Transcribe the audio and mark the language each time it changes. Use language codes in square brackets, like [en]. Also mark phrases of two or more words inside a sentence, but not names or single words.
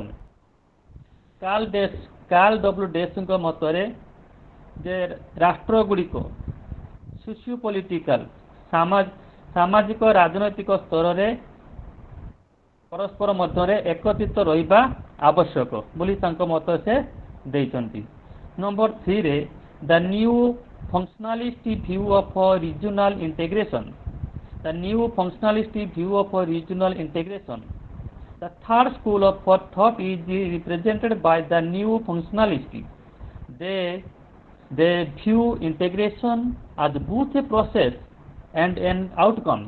[or] Carl W. Dutchଙ୍କ ମତରେ ଯେ ରାଷ୍ଟ୍ର ଗୁଡ଼ିକ socio-political ସାମାଜିକ ରାଜନୈତିକ ସ୍ତରରେ ପରସ୍ପର ମଧ୍ୟରେ ଏକତ୍ରିତ ରହିବା ଆବଶ୍ୟକ ବୋଲି ତାଙ୍କ ମତ ସେ ଦେଇଛନ୍ତି। [en] Number 3 ରେ the new functionalist view of regional integration. The new functionalist view of regional integration. The third school of thought is represented by the new functionalist. They view integration as both a process and an outcome.